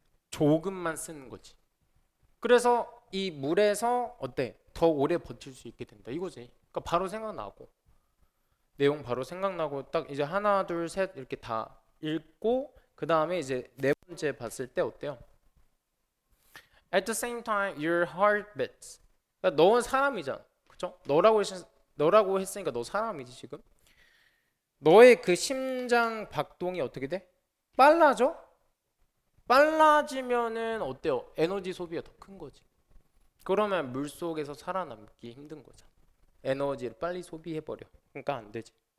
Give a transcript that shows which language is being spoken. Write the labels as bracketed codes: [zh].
[ko] 조금만 쓰는 거지. 그래서 이 물에서 어때? 더 오래 버틸 수 있게 된다. 이거지. 그러니까 바로 생각나고 내용 바로 생각나고 딱 이제 하나 둘 셋 이렇게 다 읽고 그 다음에 이제 네 번째 봤을 때 어때요? [en] At the same time, your heart beats. [ko] 그러니까 너는 사람이잖아, 그쵸? 너라고 했으니까 너 사람이지 지금. 너의 그 심장 박동이 어떻게 돼? 빨라져? 빨라지면은 어때요? 에너지 소비가 더 큰 거지. 그러면 물 속에서 살아남기 힘든 거잖아. 에너지를 빨리 소비해 버려. 그러니까 안 되지.